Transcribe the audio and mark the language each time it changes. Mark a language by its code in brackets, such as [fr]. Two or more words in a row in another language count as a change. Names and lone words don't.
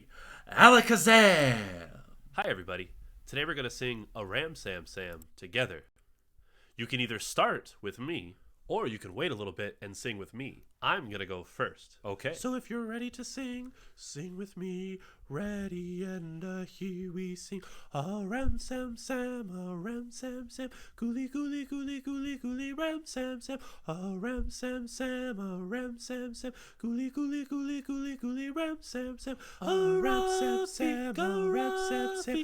[en] Alakazam! Hi, everybody. Today we're going to sing a Ram Sam Sam together. You can either start with me, or you can wait a little bit and sing with me. I'm going to go first, okay? So if you're ready to sing, sing with me. Ready, and here we sing. A Ram Sam Sam, a Ram Sam Sam. Gooly, gooly, gooly, gooly, gooly, Ram Sam Sam. A Ram Sam Sam, a Ram Sam Sam. Gooly, gooly, gooly, gooly, gooly, Ram Sam Sam. A Ram Sam Sam, a Ram Sam Sam.